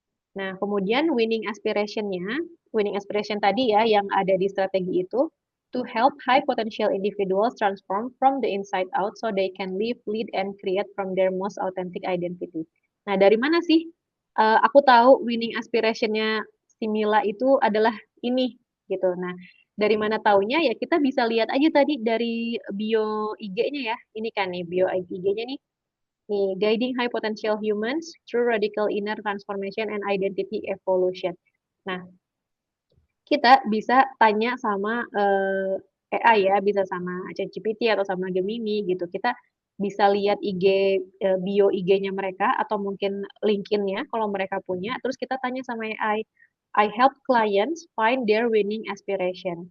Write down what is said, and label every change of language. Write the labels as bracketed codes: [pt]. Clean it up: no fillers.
[id] Nah, kemudian winning aspiration tadi ya yang ada di strategi itu [en] to help high potential individuals transform from the inside out so they can live, lead, and create from their most authentic identity. [id] Nah, dari mana sih aku tahu winning aspirationnya si Mila itu adalah ini gitu. Nah, dari mana taunya ya kita bisa lihat aja tadi dari bio IG-nya ya. Ini kan nih bio IG-nya nih. [en] Nih, guiding high potential humans through radical inner transformation and identity evolution. [id] Nah, kita bisa tanya sama AI ya, bisa sama ChatGPT atau sama Gemini gitu. Kita bisa lihat IG bio IG-nya mereka atau mungkin LinkedIn-nya kalau mereka punya. Terus kita tanya sama AI, [en] I help clients find their winning aspiration.